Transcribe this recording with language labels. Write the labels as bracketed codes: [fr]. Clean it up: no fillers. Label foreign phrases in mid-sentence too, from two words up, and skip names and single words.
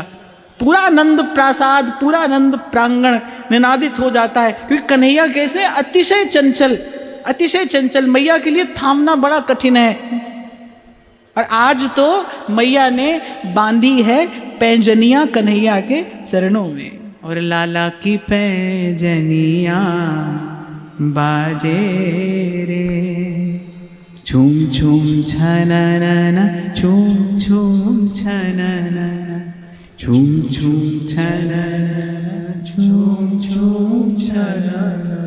[hi] पूरा आनंद प्रासाद, पूरा आनंद प्रांगण निनादित हो जाता है, क्योंकि कन्हैया कैसे अतिशय चंचल, अतिशय चंचल, मैया के लिए थामना बड़ा कठिन है। और आज तो मैया ने बांधी है पैंजनिया कन्हैया के चरणों में, और लाला की पैंजनिया बाजे रे, झूम झूम छननन, झूम झूम छननन, झूम झूम छननन, झूम झूम छननन।